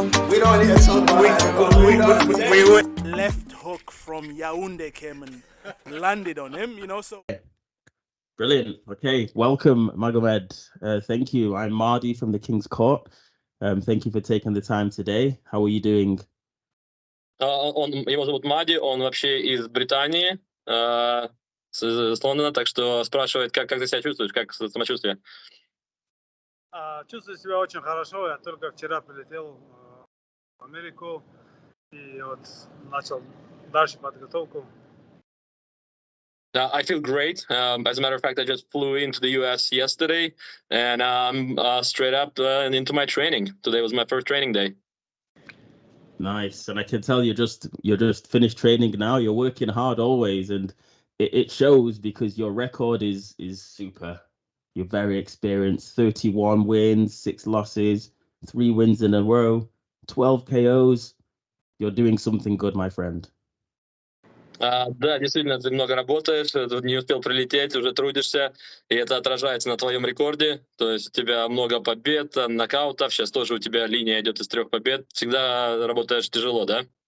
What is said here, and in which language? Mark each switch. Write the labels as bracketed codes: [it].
[en] We don't need to we left hook from Yaoundé came and landed on him, so. Brilliant. Okay, welcome, Magomed. Thank you. I'm Mardi from the King's Court. Thank you for taking the time today. How are you doing? [ru] Его зовут Мади, он вообще из Британии, с Лондона, так что спрашивает, как ты себя чувствуешь, как самочувствие? Чувствую себя очень хорошо. Я только вчера прилетел в Америку и вот начал дальше подготовку. [en] I feel great. As a matter of fact, I just flew into the US yesterday, and I'm straight up and into my training. Today was my first training day. Nice, and I can tell you're just finished training now. You're working hard always, and it shows because your record is super. You're very experienced. 31 wins, 6 losses, 3 wins in a row, 12 KOs. You're doing something good, my friend. [ru] Да, действительно, ты много работаешь, тут не успел прилететь, уже трудишься, и это отражается на твоем рекорде. То есть у тебя много побед, нокаутов, сейчас тоже у тебя линия идет из 3 побед. Всегда работаешь тяжело, да?